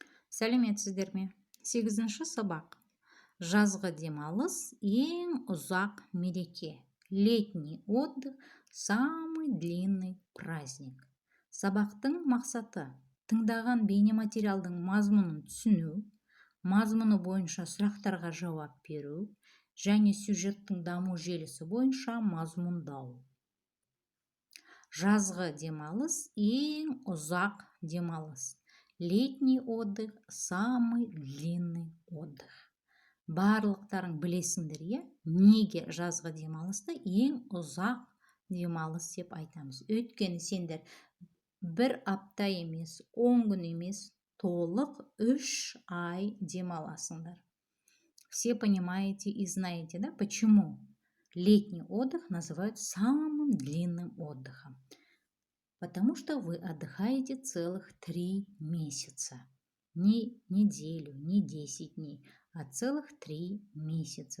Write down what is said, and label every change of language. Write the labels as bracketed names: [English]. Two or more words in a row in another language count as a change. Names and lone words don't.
[Kazakh] Сәлеметсіздер ме? 8-ші сабақ. Жазғы демалыс ең ұзақ мереке. [Russian] Летний отдых – самый длинный праздник. [Kazakh] Сабақтың мақсаты – тыңдаған бейнематериалдың мазмұнын түсіну, мазмұны бойынша сұрақтарға жауап беру және сюжеттің даму желісі бойынша мазмұндау. Жазғы демалыс ең ұзақ демалыс. [Russian] Летний отдых – самый длинный отдых. [Kazakh] Барлықтарың білесіңдер, неге жазғы демалысты ең ұзақ демалыс деп айтамыз. Өйткені сендер бір апта емес, 10 күн емес, толық 3 ай демаласыңдар. [Russian] Все понимаете и знаете, да, почему летний отдых называют самым длинным отдыхом? Потому что вы отдыхаете целых 3 месяца. Не неделю, не 10 дней, а целых 3 месяца.